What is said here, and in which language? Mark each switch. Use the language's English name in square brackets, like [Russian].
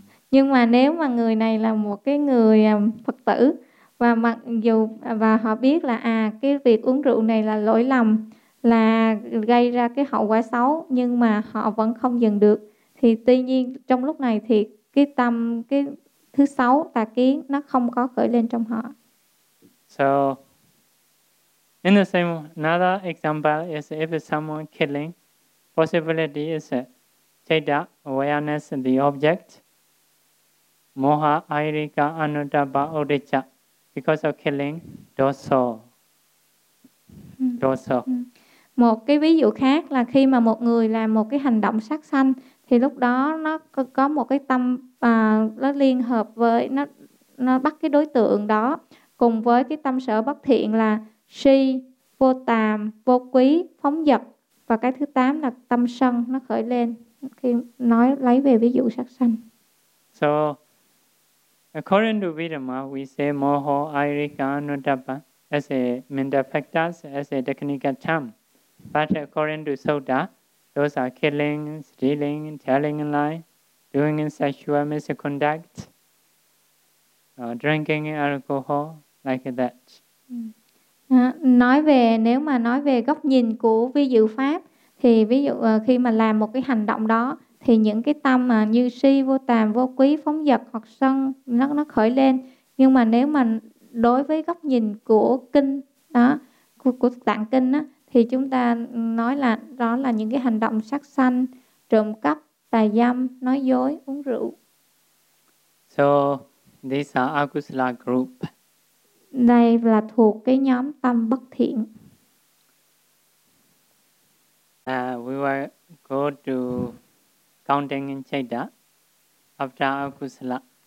[Vietnamese] Nhưng mà nếu mà người này là một cái người Phật tử và mặc dù và họ biết là cái việc uống rượu này là lỗi lầm, là gây ra cái hậu quả xấu, nhưng mà họ vẫn không dừng được, thì tuy nhiên trong lúc này thì cái tâm cái thứ sáu tà kiến nó không có khởi lên trong họ. [English] So in the same another example is if someone killing, possibility is citta awareness the object. Moha, airika, anuttapa, udicca, because of killing, dosa. Dosa. [Vietnamese] Một cái ví dụ khác là khi mà một người làm một cái hành động sát sanh, thì lúc đó nó có một cái tâm nó liên hợp với nó bắt cái đối tượng đó cùng với cái tâm sở bất thiện là si, vô tàm, vô quý, phóng dật, và cái thứ tám là tâm sân nó khởi lên khi nói lấy về ví dụ sát sanh. [English] So according to Vidama, we say moho, airika, anuttapa as a mental factors, as a technical term. But according to Sutta, those are killing, stealing, telling a lie, doing sexual misconduct, drinking alcohol, like that. [Vietnamese] Nếu mà nói về góc nhìn của ví dụ pháp, thì ví dụ khi mà làm một cái hành động đó, thì những cái tâm mà như si, vô tàm, vô quý, phóng dật hoặc sân nó khởi lên. Nhưng mà nếu mà đối với góc nhìn của kinh đó, của tạng kinh đó, thì chúng ta nói là đó là những cái hành động sát sanh, trộm cắp, tà dâm, nói dối, uống rượu. [English] So these are akusala group. [Vietnamese] Đây là thuộc cái nhóm tâm bất thiện. [English] We will go to counting in citta after akusala.